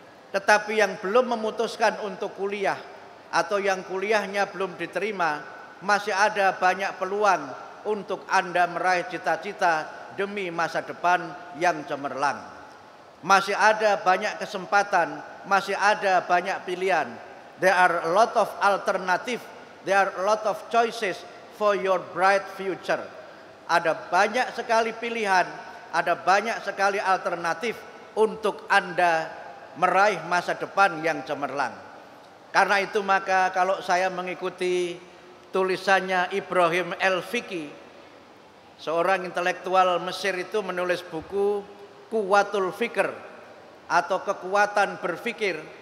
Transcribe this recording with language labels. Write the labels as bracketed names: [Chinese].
[Indonesian] Tetapi yang belum memutuskan untuk kuliah atau yang kuliahnya belum diterima, masih ada banyak peluang untuk Anda meraih cita-cita demi masa depan yang cemerlang. Masih ada banyak kesempatan, masih ada banyak pilihan. [English] There are a lot of alternative. There are a lot of choices for your bright future. [Indonesian] Ada banyak sekali pilihan, ada banyak sekali alternatif untuk Anda meraih masa depan yang cemerlang. Karena itu maka kalau saya mengikuti tulisannya Ibrahim El-Fiqi, seorang intelektual Mesir itu menulis buku Quwwatul Fikr atau kekuatan berpikir,